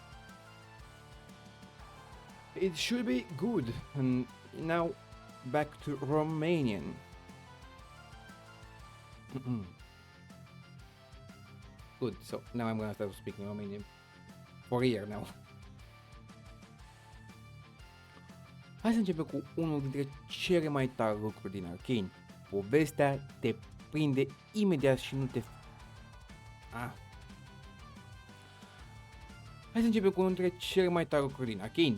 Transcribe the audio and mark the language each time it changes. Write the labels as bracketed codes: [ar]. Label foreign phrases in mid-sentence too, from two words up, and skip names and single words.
[en] It should be good. And now back to Romanian. Good, so now I'm gonna start speaking Romanian for a year now. [ro] Hai să începem cu unul dintre cele mai tari lucruri din Arcane. Povestea te prinde imediat și nu te... Hai să începem cu unul dintre cele mai tari lucruri din Arcane.